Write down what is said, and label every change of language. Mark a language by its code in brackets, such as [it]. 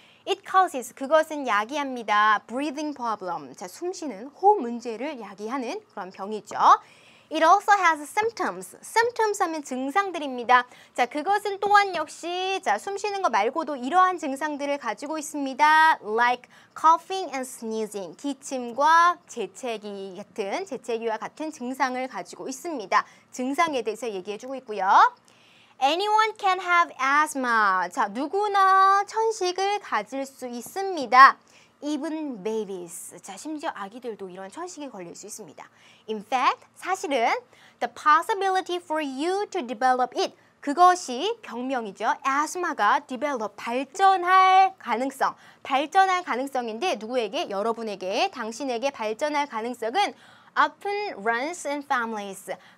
[en] It causes, [ko] 그것은 야기합니다. [en] breathing problem, [ko] 자, 숨쉬는 호흡 문제를 야기하는 그런 병이죠. [en] It also has symptoms. symptoms [ko] 하면 증상들입니다. 자, 그것은 또한 역시 자, 숨 쉬는 거 말고도 이러한 증상들을 가지고 있습니다. [en] Like coughing and sneezing. [ko] 기침과 재채기와 같은 증상을 가지고 있습니다. 증상에 대해서 얘기해주고 있고요. [en] Anyone can have asthma. [ko] 자, 누구나 천식을 가질 수 있습니다. [en] Even babies. [ko] 자, 심지어 아기들도 이런 천식에 걸릴 수 있습니다. [en] In fact, [ko] 사실은 [en] the possibility for you to develop it. [ko] 그것이 병명이죠. asthma가 develop, 발전할 가능성인데 누구에게? 여러분에게, 당신에게 발전할 가능성은 [en] often runs in families.